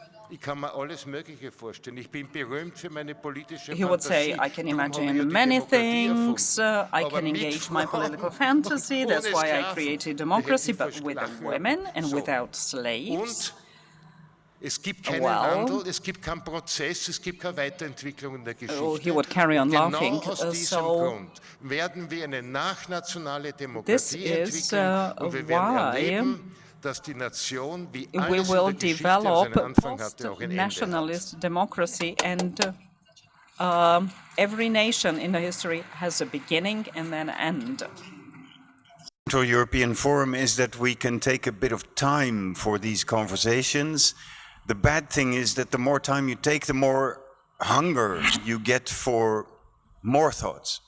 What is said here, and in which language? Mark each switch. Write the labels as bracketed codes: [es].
[de] Ich kann mir alles Mögliche vorstellen. Ich bin berühmt für meine politische [en] He would say, I can imagine many things, I can engage my political fantasy, that's why I created democracy, but with women and without slaves. [de] Es gibt keinen Wandel, es gibt keinen Prozess, es gibt keine Weiterentwicklung in der Geschichte. [en] He would carry on laughing. [de] Genau aus diesem Grund werden wir eine nachnationale Demokratie entwickeln und wir werden erleben, dass die Nation, wie alles in der Geschichte seinen Anfang hatte, auch ein Ende hat. [en] Nationalist democracy, and every nation in the history has a beginning and then an end. Central European Forum is that we can take a bit of time for these conversations. The bad thing is that the more time you take, the more hunger you get for more thoughts.